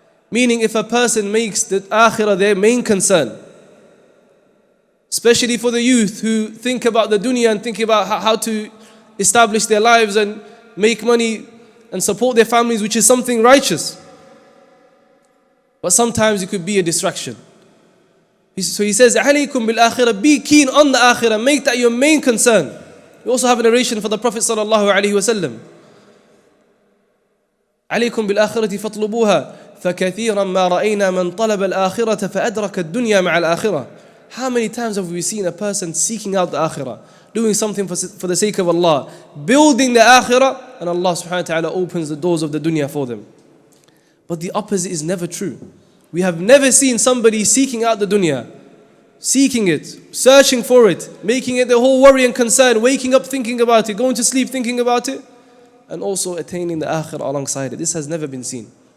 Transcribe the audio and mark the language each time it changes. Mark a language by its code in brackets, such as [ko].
[en] Meaning, if a person makes the akhirah their main concern, especially for the youth who think about the dunya and think about how to establish their lives and make money and support their families, which is something righteous, but sometimes it could be a distraction. So he says, [ar] alaykum bil akhirah, [en] be keen on the akhirah, make that your main concern. We also have a narration for the Prophet sallallahu alaihi wasallam. [ar] عليكم بالآخرة فاطلبوها فكثيرا ما رأينا من طلب الآخرة فأدرك الدنيا مع الآخرة. [en] How many times have we seen a person seeking out the akhirah, doing something for the sake of Allah, building the akhirah, and Allah subhanahu wa ta'ala opens the doors of the dunya for them. But the opposite is never true. We have never seen somebody seeking out the dunya, seeking it, searching for it, making it their whole worry and concern, waking up thinking about it, going to sleep thinking about it, and also attaining the akhirah alongside it. This has never been seen.